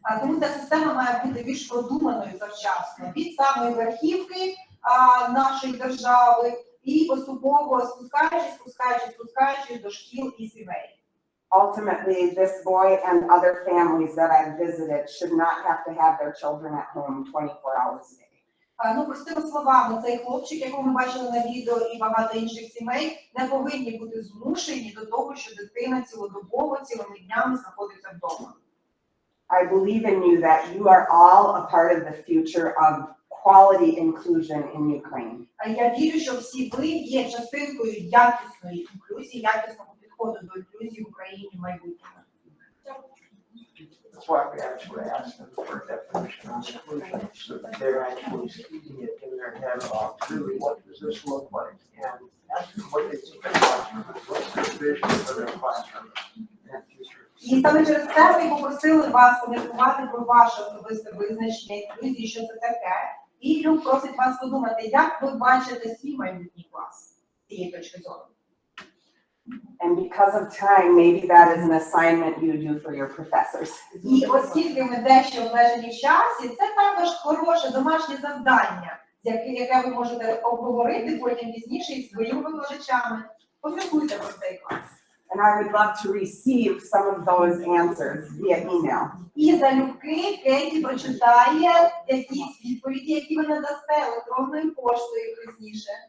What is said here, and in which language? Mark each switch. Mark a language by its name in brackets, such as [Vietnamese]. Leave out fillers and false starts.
[Ukrainian] Тому ця система має бути більш продуманою завчасно, від самої верхівки нашої держави і поступово спускаючись до шкіл і сімей. [English] Ultimately, this boy and other families that I've visited should not have to have their children at home 24 hours a day. [Ukrainian] Простими словами, цей хлопчик, якого ми бачили на відео, і багато інших сімей, не повинні бути змушені до того, що дитина цілодобово, цілими днями знаходиться вдома. [English] I believe in you that you are all a part of the future of quality inclusion in Ukraine. [Ukrainian] Я вірю, що всі ви є частинкою якісної інклюзії, якісного підходу до інклюзії в Україні в майбутньому. [English] That's why we actually asked them for a definition on inclusion, so that they're actually speaking it in their head about really what does this look like, and ask them what they think their classroom is, what's their vision for their classroom and future. [Ukrainian] І саме через це ми попросили вас поміркувати про ваше особисте визначення інклюзії, що це таке. І Люк просить вас подумати, як ви бачите свій майбутній клас з цієї точки зору. [English] And because of time, maybe that is an assignment you do for your professors. [Ukrainian] І оскільки ми дещо обмежені в часі, це також хороше домашнє завдання, яке ви можете обговорити потім пізніше із своїми викладачами. Поміркуйте про цей клас. [English] And I would love to receive some of those answers via email. [Ukrainian] І залюбки Кеті прочитає якісь відповіді, які ви надасте електронною поштою пізніше.